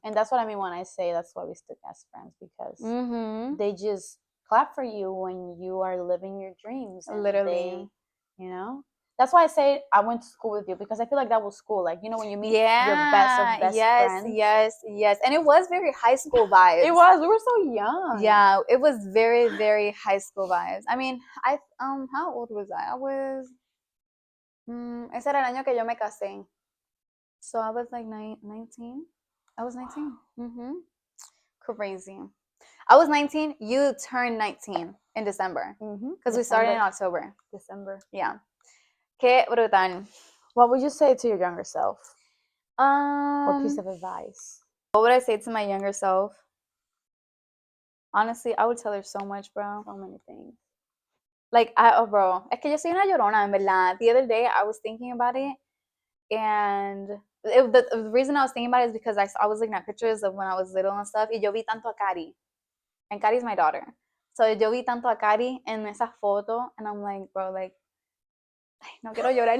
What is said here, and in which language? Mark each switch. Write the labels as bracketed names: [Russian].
[English] And that's what I mean when I say that's why we stick as friends, because they just clap for you when you are living your dreams. Literally. That's why I say I went to school with you, because I feel like that was school. Like, when you meet your best of best friends. Yes. And it was very high school vibes. It was. We were so young. Yeah, it was very, very high school vibes. I mean, how old was I? I was, [Spanish] ese era el año que yo me casé. [English] So I was like 19. I was 19. Crazy. I was 19. You turned 19 in December. Because we started in October. December. [Spanish] Yeah. Qué brutal. [English] What would you say to your younger self? What piece of advice? What would I say to my younger self? Honestly, I would tell her so much, bro. So many things. [Spanish] Like, bro, es que yo soy una llorona, en verdad. [English] The other day, I was thinking about it, and the reason I was thinking about it is because I was looking at pictures of when I was little and stuff, [Spanish] y yo vi tanto a Cari. [English] And Cari's my daughter. So [Spanish] yo vi tanto a Cari en esa foto, [English] and I'm like, bro, like, [Spanish] ay, no quiero llorar.